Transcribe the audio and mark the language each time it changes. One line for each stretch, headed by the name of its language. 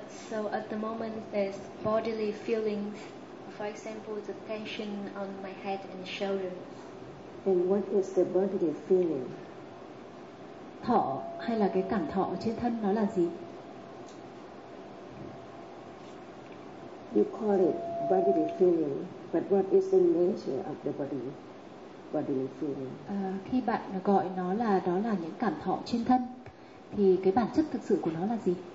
English: So at the moment there's bodily feelings, for example the tension on my head and shoulders. And what is the bodily feeling?
Vietnamese: Thọ hay là cái cảm thọ ở trên thân nó là gì?
English: You call it bodily feeling, but what is the nature of the body? Bodily feeling.
Vietnamese: Khi bạn gọi nó là đó là những cảm thọ trên thân, thì cái bản chất thực sự của nó là gì?